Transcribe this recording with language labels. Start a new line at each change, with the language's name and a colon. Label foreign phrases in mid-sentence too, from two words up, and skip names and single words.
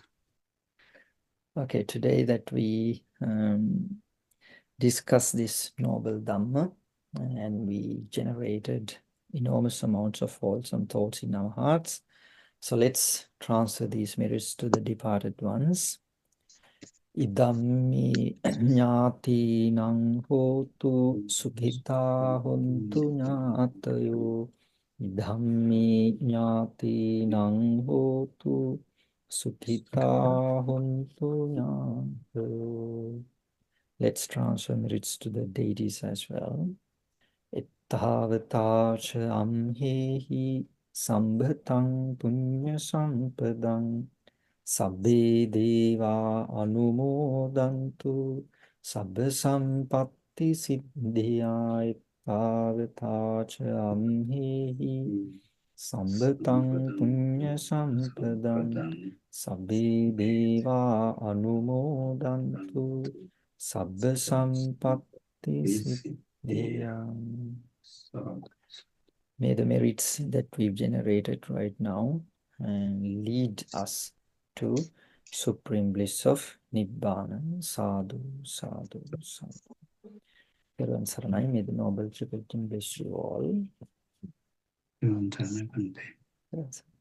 English: Okay, today that we discussed this noble Dhamma and we generated enormous amounts of wholesome thoughts in our hearts. So let's transfer these merits to the departed ones.
Pali: Idammi ñātīnaṁ hotu sukhitā hontu ñātayo. Idammi ñātīnaṁ hotu sukhitā hontu ñātayo.
English: Let's transfer merits to the deities as well.
Pali: Itthavata ca amhehi sambhataṁ punya sampadam sabbe deva anumodantu sabba sampatti siddhya. Itthavata ca amhehi sambhataṁ punya sampadam sabbe deva anumodantu sabba sampatti siddhya.
English: May the merits that we've generated right now lead us to supreme bliss of Nibbana.
Pali: Sadhu, sadhu, sadhu.
Sinhala: Peruvan Saranai,
English: may the Noble Triple King bless you all.
Sinhala: Peruvan Saranai, Bhante.